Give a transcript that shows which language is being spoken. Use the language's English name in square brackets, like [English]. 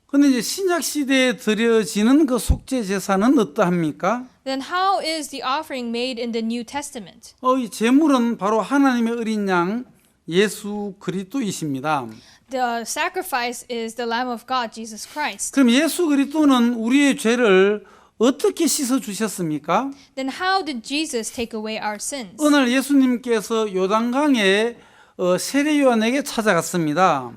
[Korean] 근데 이제 신약 시대에 드려지는 그 속죄 제사는 어떠합니까? [English] Then how is the offering made in the New Testament? [Korean] 이 제물은 바로 하나님의 어린 양 예수 그리스도이십니다. [English] The sacrifice is the Lamb of God, Jesus Christ. [Korean] 그럼 예수 그리스도는 우리의 죄를 어떻게 씻어 주셨습니까? [English] Then how did Jesus take away our sins? [Korean] 어느 날 예수님께서 요단강에 세례 요한에게 찾아갔습니다.